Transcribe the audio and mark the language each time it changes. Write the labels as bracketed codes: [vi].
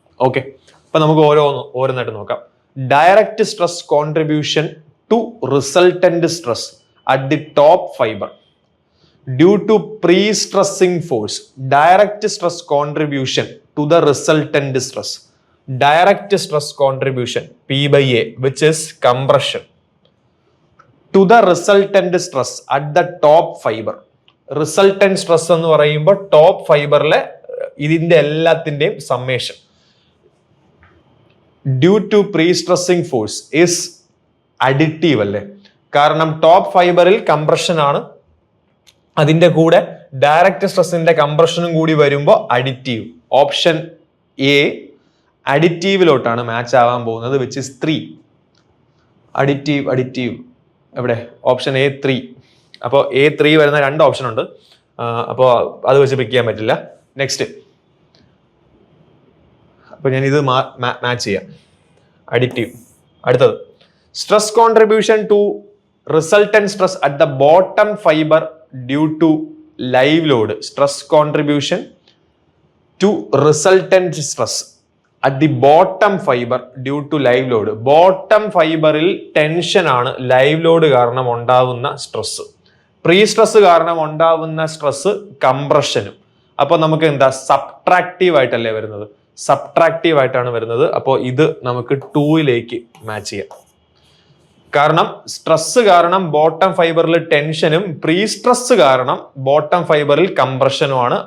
[ml] Okay, അപ്പൊ നമുക്ക് ഓരോന്നായിട്ട് നോക്കാം. [en] Direct stress contribution to resultant stress at the top fiber due to pre-stressing force. Direct stress contribution to the resultant stress. Direct stress contribution P/A, which is compression, to the resultant stress at the top fiber. [ml] Resultant stress എന്ന് പറയുമ്പോൾ top ഫൈബറിലെ ഇതിന്റെ എല്ലാത്തിന്റെയും [en] summation due to pre stressing force is additive [ml] അല്ലേ? കാരണം top ഫൈബറിൽ compression ആണ്, അതിന്റെ കൂടെ direct സ്ട്രെസ്സിന്റെ കംപ്രഷനും കൂടി വരുമ്പോൾ അഡിറ്റീവ്. ഓപ്ഷൻ എ അഡിറ്റീവിലോട്ടാണ് മാച്ച് ആവാൻ പോകുന്നത്, [en] which is [ml] 3. അഡിറ്റീവ് എവിടെ? Option A3. അപ്പോൾ A3 വരുന്ന 2 ഓപ്ഷൻ ഉണ്ട്, അപ്പോൾ അത് വെച്ച് പിക്ക് ചെയ്യാൻ പറ്റില്ല. നെക്സ്റ്റ്, അപ്പോൾ ഞാൻ ഇത് മാച്ച് ചെയ്യാം. അഡിറ്റീവ്. അടുത്തത് [en] Stress contribution to resultant stress at the bottom fiber due to live load. Stress contribution to resultant stress at the bottom fiber due to live load. [ml] Bottom fiberil tension ആണ് live load കാരണം ഉണ്ടാവുന്ന stress. Pre stress കാരണം ഉണ്ടാവുന്ന stress കംപ്രഷനും. അപ്പോൾ നമുക്ക് എന്താ subtractive ആയിട്ടല്ലേ വരുന്നത്? സബ്ട്രാക്റ്റീവ് ആയിട്ടാണ് വരുന്നത്. അപ്പോൾ ഇത് നമുക്ക് 2ലേക്ക് മാച്ച് ചെയ്യാം. കാരണം സ്ട്രെസ് കാരണം ബോട്ടം ഫൈബറിൽ ടെൻഷനും പ്രീ സ്ട്രെസ് കാരണം ബോട്ടം ഫൈബറിൽ കംപ്രഷനുമാണ്.